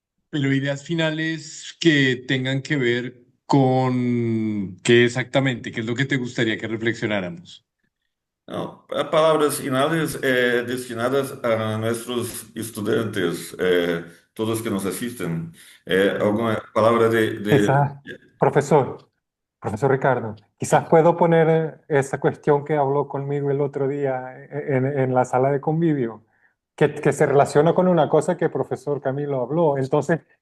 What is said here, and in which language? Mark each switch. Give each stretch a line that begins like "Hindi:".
Spanish: Pero ideas finales que tengan que ver con qué exactamente, qué es lo que te gustaría que reflexionáramos.
Portuguese: Não, palavras finais destinadas a nossos estudantes, todos que nos assistem. Alguma palavra
Spanish: Quizás, profesor Ricardo, quizás puedo poner esa cuestión que habló conmigo el otro día en la sala de convivio, que se relaciona con una cosa que el profesor Camilo habló. Entonces,